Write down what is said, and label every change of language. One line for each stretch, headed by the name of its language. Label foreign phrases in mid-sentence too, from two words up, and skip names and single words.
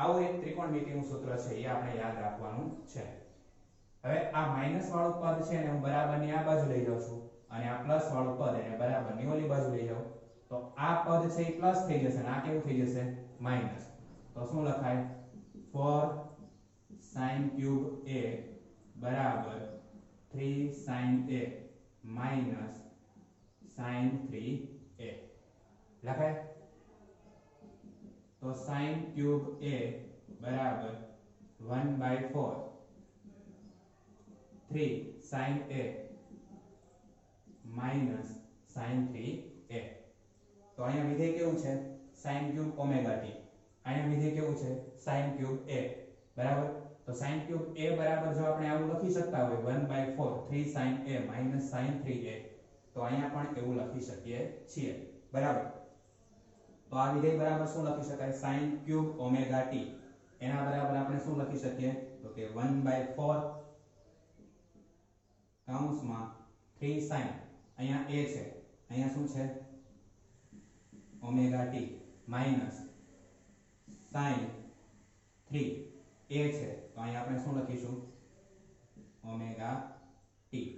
Gujarati: આવું એક ત્રિકોણમિતિનું સૂત્ર છે એ આપણે યાદ રાખવાનું છે. હવે આ માઈનસ વાળું પદ છે ને હું બરાબરની આ બાજુ લઈ જાઉં છું અને આ પ્લસ વાળું પદ એને બરાબરની ઓલી બાજુ લઈ જાઉં તો આ પદ છે એ પ્લસ થઈ જશે અને આ કેવું થઈ જશે માઈનસ. તો શું લખાય
English: 4 sin cube a બરાબર 3 sin a minus sin 3a લખાય. તો sin cube a બરાબર 1/4 3 sin a minus sin 3a.
Gujarati: તો અહીંયા વિધેય કેવું છે
English: sin cube omega t.
Gujarati: અહીંયા વિધેય કેવું છે
English: sin cube a
Gujarati: બરાબર. તો
English: sin cube a
Gujarati: બરાબર જો આપણે આવું લખી શકતા હોય 1/4 3
English: sin a minus sin 3a
Gujarati: તો અહીંયા પણ એવું લખી શકીએ છીએ બરાબર. તો આ વિધેય બરાબર શું લખી શકાય
English: sin cube omega t
Gujarati: એના બરાબર આપણે શું લખી શકીએ તો કે 1/4 કૌંસમાં 3 sin અહીંયા a છે અહીંયા શું છે
English: omega t minus sin 3 a
Gujarati: છે તો અહીંયા આપણે શું લખીશું
English: omega t.